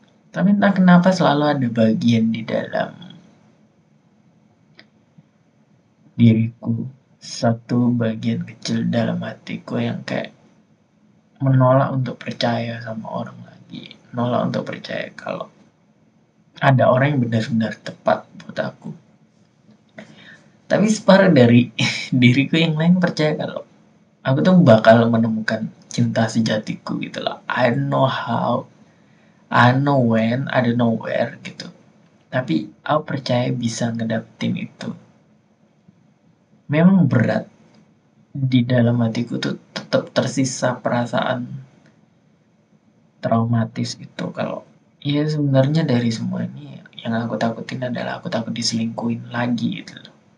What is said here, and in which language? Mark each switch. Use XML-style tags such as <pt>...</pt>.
<id>Tapi entah kenapa selalu ada bagian di dalam diriku, satu bagian kecil dalam hatiku yang kayak menolak untuk percaya sama orang lagi, menolak untuk percaya kalau ada orang yang benar-benar tepat buat aku. Tapi separuh dari diriku yang lain percaya kalau aku tuh bakal menemukan cinta sejatiku gitu loh.</id> <en>I don't know how, I don't know when, I don't know where</en> <id>gitu. Tapi aku percaya bisa ngedapetin itu. Memang berat, di dalam hatiku tuh tetap tersisa perasaan traumatis itu kalau ya sebenarnya dari semua ini yang aku takutin adalah aku takut diselingkuhin lagi gitu loh.</id>